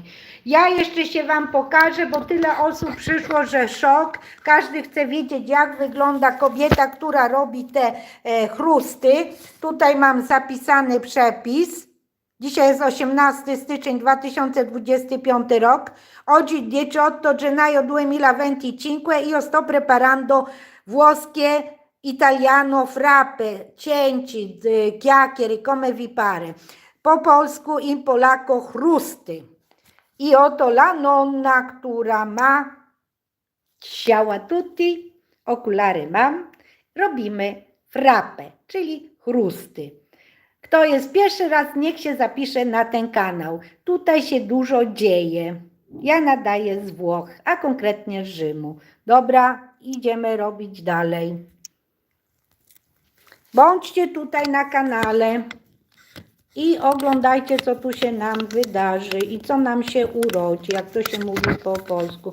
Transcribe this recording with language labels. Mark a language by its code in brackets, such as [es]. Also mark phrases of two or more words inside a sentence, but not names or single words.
[pl] Ja jeszcze się Wam pokażę, bo tyle osób przyszło, że szok. Każdy chce wiedzieć, jak wygląda kobieta, która robi te chrusty. Tutaj mam zapisany przepis. Dzisiaj jest 18 styczeń 2025 rok. [it] Oggi 18 gennaio 2025 io sto preparando włoskie italiano frappe, cięci, chiacchiere, come vi pare. [pl] Po polsku i polako chrusty. I oto [it] la nonna, [pl] która ma, [it] ciao a tutti, [pl] okulary mam, robimy frappe, czyli chrusty. Kto jest pierwszy raz, niech się zapisze na ten kanał. Tutaj się dużo dzieje. Ja nadaję z Włoch, a konkretnie z Rzymu. Dobra, idziemy robić dalej. Bądźcie tutaj na kanale i oglądajcie, co tu się nam wydarzy i co nam się urodzi, jak to się mówi po polsku.